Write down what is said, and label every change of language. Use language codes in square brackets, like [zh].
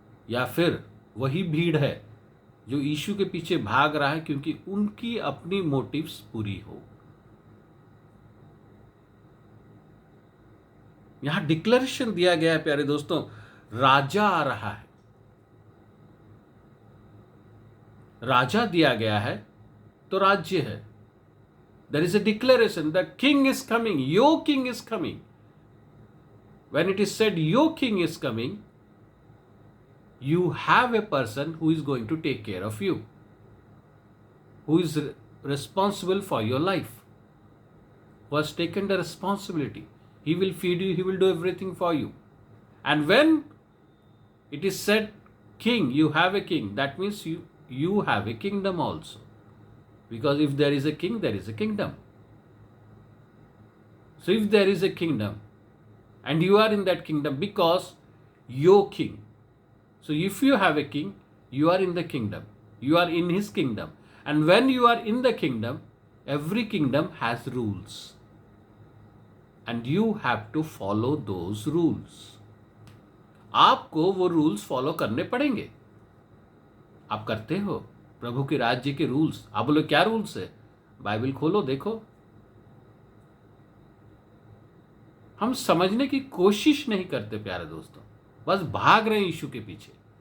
[hi] या फिर वही भीड़ है जो यीशु के पीछे भाग रहा है क्योंकि उनकी अपनी मोटिव्स पूरी हो? यहां डिक्लेरेशन दिया गया है प्यारे दोस्तों, राजा आ रहा है। राजा दिया गया है तो राज्य है। [en] There is a declaration, the king is coming, your king is coming. When it is said your king is coming, you have a person who is going to take care of you, who is responsible for your life, who has taken the responsibility. He will feed you, he will do everything for you. And when it is said king, you have a king, that means you have a kingdom also. Because if there is a king, there is a kingdom. So if there is a kingdom and you are in that kingdom because your king. So if you have a king, you are in the kingdom. You are in his kingdom. And when you are in the kingdom, every kingdom has rules. And you have to follow those rules. [hi] आपको वो rules follow करने पड़ेंगे। आप करते हो प्रभु के राज्य के रूल्स? आप बोलो क्या रूल्स है? बाइबल खोलो देखो। हम समझने की कोशिश नहीं करते प्यारे दोस्तों, बस भाग रहे हैं यीशु के पीछे।